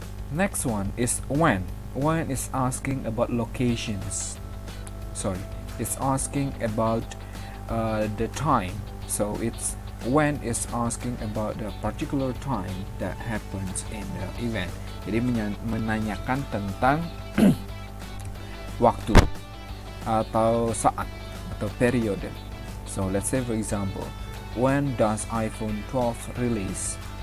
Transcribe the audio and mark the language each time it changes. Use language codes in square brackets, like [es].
[en] Next one is when is asking about locations. Sorry, it's asking about the time. So it's when is asking about the particular time that happens in the event. [id] Jadi menanyakan tentang waktu atau saat atau periode. [en] So let's say for example, when does iPhone 12 release?